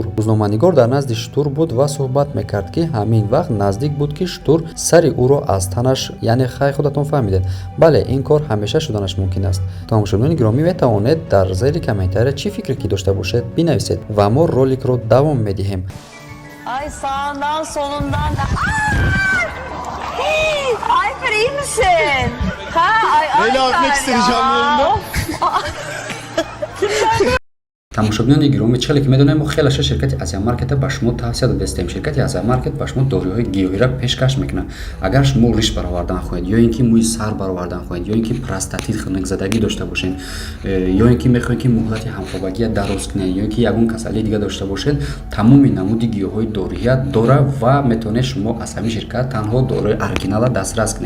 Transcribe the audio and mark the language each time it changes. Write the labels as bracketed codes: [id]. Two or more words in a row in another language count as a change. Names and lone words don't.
[tg] рӯзноманигор дар назди штур буд ва суҳбат мекард, ки ҳамин вақт наздик буд, ки штур сари ӯро аз танаш, яъне хай худатон фаҳмидед. Бале, ин кор ҳамеша шуданаш мумкин аст. Тамошобинони гиромӣ, метавонед дар зери комментария чӣ фикре ки дошта бошед бинависед ва мо роликро давом медиҳем. [tr] Ay sağından solundan da. Hey, Ayfer iyi misin? Ha, Neyle atmak istedi canlı yayında? [tg] тамошобинони гиромӣ, чиқале ки медонем, мо хелаша ширкати Азия Маркета ба шумо тавсия додастем. Ширкати Азия Маркет ба шумо дориҳои гиёҳиро пешкаш мекунад. Агар шумо риш баровардан хоҳед, ё ин ки мӯи сар баровардан хоҳед, ё ин ки простатит хунукзадагӣ дошта бошед, ё ин ки мехоҳед ки муҳлати ҳамхобагия дароз кунед, ё ин ки ягон касалии дига дошта бошед, тамоми намуди гиёҳҳои дориҳия дора ва метавонед шумо аз ҳамин ширкат танҳо дорои оригинала дастрас кунед.